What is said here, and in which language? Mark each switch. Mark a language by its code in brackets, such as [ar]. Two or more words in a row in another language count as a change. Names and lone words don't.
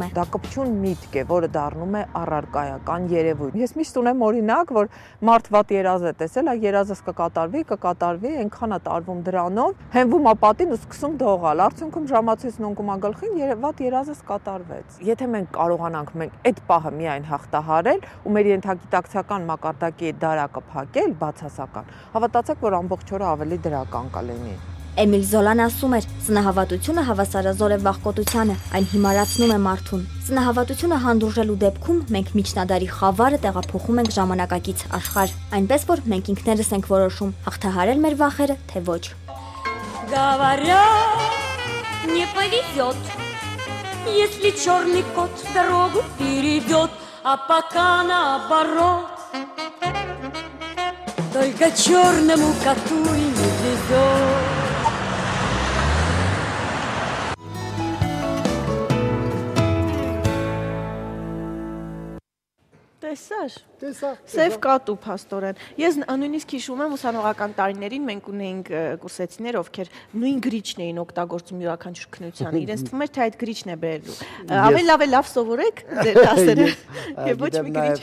[hy] Դա կպչուն միտք է, որը դառնում է առարկայական երևույթ։ Ես միշտ ունեմ օրինակ, որ մարդ վատ երազ է տեսել, այ երազս կկատարվի, այնքան է տարվում դրանով, հենվում է պատին ու սկսում դողալ։ Արդյունքում ժամացույցն ընկում է գլխին, վատ երազս կատարվեց։ Եթե մենք կարողանանք այդ պահը միայն հաղթահարել ու մեր ենթագիտակցական մակարդակի դարակը փակել բացասական, հավատացեք, որ ամբողջ օրը ավելի դրական կլինի։ Էմիլ Զոլան ասում էր, սնահավատությունը հավասարազոր է վախկոտությանը, այն հիմարացնում է մարդուն։ Սնահավատությունը հանդուրժելու դեպքում մենք միջնադարի խավարը տեղափոխում ենք ժամանակակից աշխարհ, այնպես որ մենք ինքներս ենք որոշում հաղթահարել մեր вахերը, թե ոչ։ [ru] Говорят, не повезет, если черный кот дорогу перейдет, а пока наоборот, только черному коту и не везет. [hy] Տեսա։ Սև կատու փաստորեն։ Ես նույնիսկ հիշում եմ ուսանողական տարիներին մենք ունեինք կուրսեցիներ, ովքեր նույն գրիչն էին օգտագործում յուրաքանչյուր քննության։ Իրենց թվում էր, թե այդ գրիչն է բերելու։ Ավելի լավ սովորեք դասերը։ Եվ ոչ մի գրիչ։